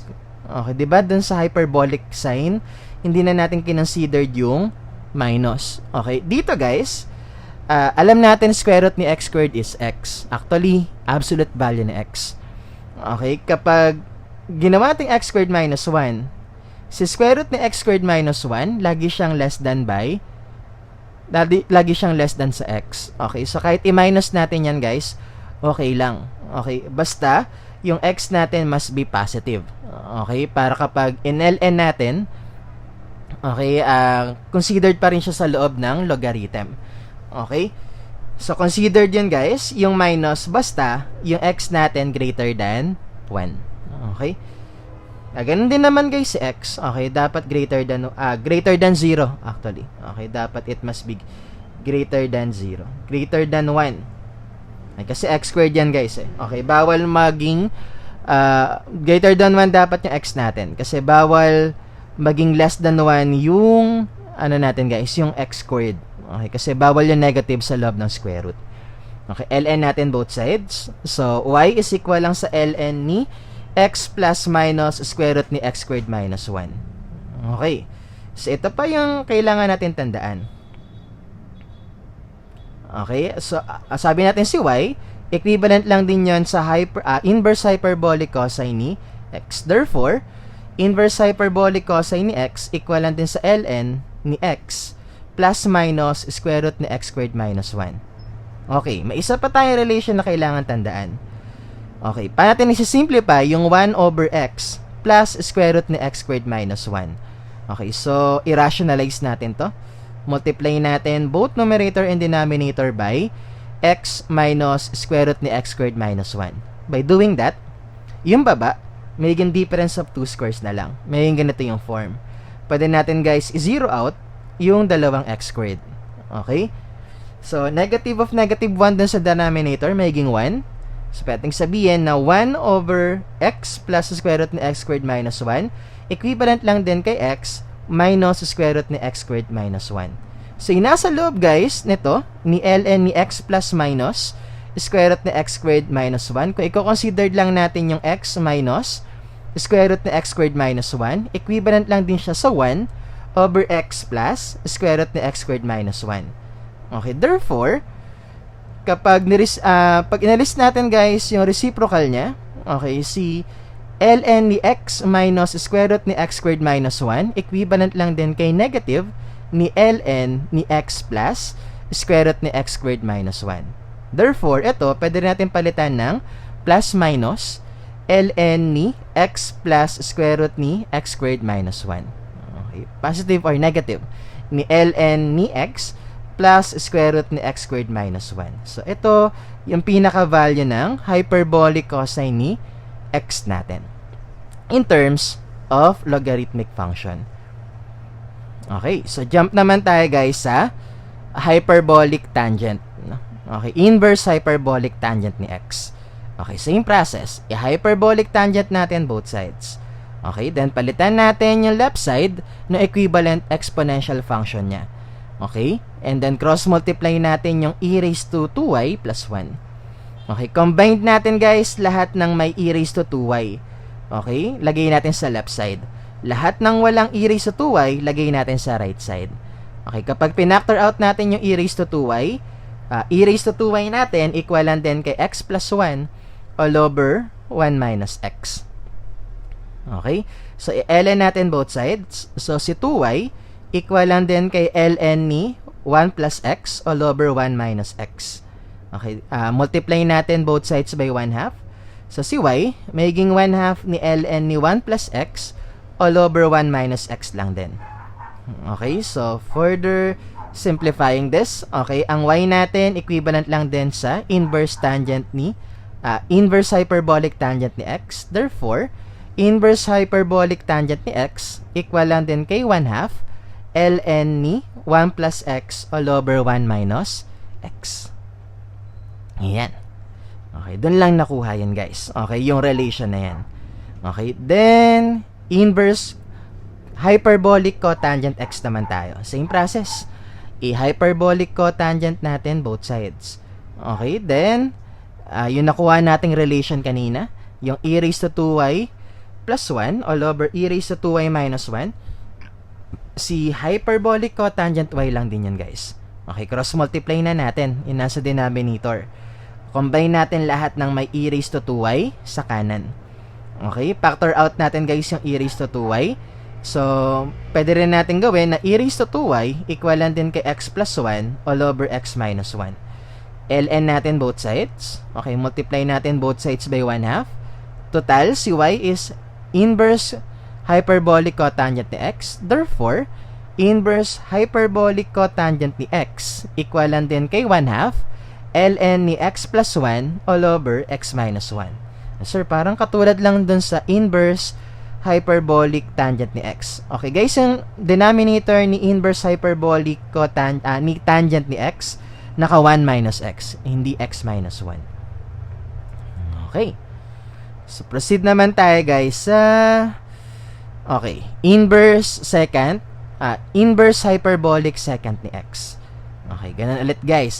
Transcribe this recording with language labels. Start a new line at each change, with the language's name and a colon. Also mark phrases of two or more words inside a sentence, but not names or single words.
Filipino: Okay, diba dun sa
English: hyperbolic sign,
Filipino: hindi na natin kinonsidered yung minus. Okay, dito, guys, alam natin
English: square root
Filipino: ni
English: x squared is x. Actually, absolute value ni x.
Filipino: Okay, kapag ginawa natin
English: x squared minus 1,
Filipino: si
English: square root
Filipino: ni
English: x squared minus 1,
Filipino: lagi siyang
English: less than by,
Filipino: lagi siyang
English: less than
Filipino: sa x. Okay, so kahit i-minus natin yan, guys, okay lang. Okay, basta yung x natin
English: must be positive.
Filipino: Okay, para kapag in-ln natin, okay, considered pa rin siya sa loob ng logarithm. Okay, so considered yun, guys, yung minus basta yung x natin
English: greater than 1.
Filipino: Okay, ganun din naman, guys, si x.
English: Okay, dapat greater than 0 actually. Okay, dapat it must be greater than 0. Greater than 1.
Filipino: Ay, kasi
English: x squared
Filipino: yan, guys, eh. Okay, bawal maging
English: greater than 1
Filipino: dapat yung x natin. Kasi bawal maging
English: less than 1
Filipino: yung ano natin, guys, yung
English: x squared.
Filipino: Okay, kasi bawal yung negative sa loob ng
English: square root.
Filipino: Okay, ln natin
English: both sides. So, y is equal
Filipino: lang sa ln ni
English: x plus minus square root
Filipino: ni
English: x squared minus 1.
Filipino: Okay. So, ito pa yung kailangan natin tandaan. Okay, so, sabi natin si y, equivalent lang din yon sa
English: inverse hyperbolic cosine
Filipino: ni x.
English: Therefore, inverse hyperbolic cosine ni x equal
Filipino: lang din sa
English: ln ni x plus minus square root ni x squared minus 1.
Filipino: Okay, may isa pa tayong relation na kailangan tandaan. Okay, paano natin isi-simplify yung
English: 1 over x plus square root
Filipino: ni
English: x squared minus 1.
Filipino: Okay, so i-rationalize natin to.
English: Multiply natin both numerator and denominator by x minus square root ni x squared minus 1. By doing that,
Filipino: yung baba, may
English: difference of 2 squares
Filipino: na lang. May ganito yung form. Pwede natin, guys, i-zero out yung dalawang
English: x squared.
Filipino: Okay?
English: So, negative of negative 1
Filipino: dun sa
English: denominator, magiging 1.
Filipino: So, pwedeng sabihin na
English: 1 over x plus square root
Filipino: ni
English: x squared minus 1,
Filipino: equivalent lang din kay
English: x minus square root
Filipino: ni
English: x squared minus 1.
Filipino: So, yung nasa loob, guys, nito,
English: ni ln ni x plus minus square root ni x squared minus 1,
Filipino: kung i-consider lang natin yung
English: x minus square root
Filipino: ni
English: x squared minus 1,
Filipino: equivalent lang din siya sa
English: 1 over x plus square root
Filipino: ni
English: x squared minus 1.
Filipino: Okay, therefore, pag inalis natin guys yung reciprocal niya, okay, si ln ni
English: x minus square root
Filipino: ni
English: x squared minus 1,
Filipino: equivalent lang din kay negative ni ln ni
English: x plus square root
Filipino: ni
English: x squared minus 1.
Filipino: Therefore, ito, pwede natin palitan ng
English: plus minus ln
Filipino: ni
English: x plus square root
Filipino: ni
English: x squared minus 1. Okay, positive or negative ni ln ni x plus square root ni x squared minus 1.
Filipino: So, ito yung pinaka-value ng
English: hyperbolic cosine
Filipino: ni x natin
English: in terms of logarithmic function.
Filipino: Okay, so jump naman tayo guys sa
English: hyperbolic tangent. Okay, inverse hyperbolic tangent ni x. Okay, same process.
Filipino: I-
English: hyperbolic tangent
Filipino: natin
English: both sides.
Filipino: Okay, then palitan natin yung
English: left side
Filipino: na equivalent
English: exponential function
Filipino: niya. Okay, and then cross-multiply natin yung
English: e raised to 2y plus 1.
Filipino: Okay, combined natin guys lahat ng may
English: e raised to 2y.
Filipino: Okay, lagay natin sa
English: left side.
Filipino: Lahat ng walang
English: e raised to 2y,
Filipino: lagay natin sa
English: right side.
Filipino: Okay, kapag pinactor out natin yung
English: e raised to 2y, e raised to 2y
Filipino: natin equivalent din kay
English: x plus 1 all over 1 minus x.
Filipino: Okay, so i-ln natin
English: both sides.
Filipino: So si 2y equivalent din kay ln ni
English: 1 plus x all over 1 minus x. Okay, multiply natin both sides by 1/2.
Filipino: So si y, magiging 1/2 ni ln ni
English: 1 plus x all over 1 minus x
Filipino: lang din.
English: Okay, so further simplifying this,
Filipino: okay, ang y natin equivalent lang din sa
English: inverse tangent
Filipino: ni
English: inverse hyperbolic tangent
Filipino: ni x.
English: Therefore, inverse hyperbolic tangent ni x equal
Filipino: lang din kay
English: 1/2 ln ni 1 plus x all over 1 minus x.
Filipino: Ayan. Okay, dun lang nakuha yan guys. Okay, yung relation na yan.
English: Okay, then inverse hyperbolic cotangent x
Filipino: naman tayo.
English: Same process.
Filipino: I-
English: hyperbolic cotangent
Filipino: natin
English: both sides. Okay, then
Filipino: yung nakuha nating relation kanina, yung
English: e raised to 2y plus 1 all over e raised to 2y minus 1.
Filipino: Si
English: hyperbolic cotangent y
Filipino: lang din yan guys. Okay, cross-multiply na natin yung nasa denominator. Combine natin lahat ng may
English: e raised to 2y
Filipino: sa kanan. Okay,
English: factor out
Filipino: natin guys yung
English: e raised to 2y.
Filipino: So, pwede rin natin gawin na
English: e raised to 2y
Filipino: equivalent din kay
English: x plus 1 all over x minus 1. ln natin both sides. Okay, multiply natin both sides by 1/2. Total, si y is inverse hyperbolic cotangent ni x. Therefore, inverse hyperbolic cotangent ni x equivalent
Filipino: din kay
English: 1/2 ln ni x plus 1 all over x minus 1.
Filipino: Sir, parang katulad lang dun sa
English: inverse hyperbolic tangent
Filipino: ni x. Okay, guys, yung denominator ni
English: inverse hyperbolic
Filipino: ni tangent ni x, naka
English: 1 minus x,
Filipino: hindi
English: x minus 1.
Filipino: Okay. So, proceed naman tayo, guys, sa
English: inverse hyperbolic secant
Filipino: ni x. Okay, ganun ulit guys.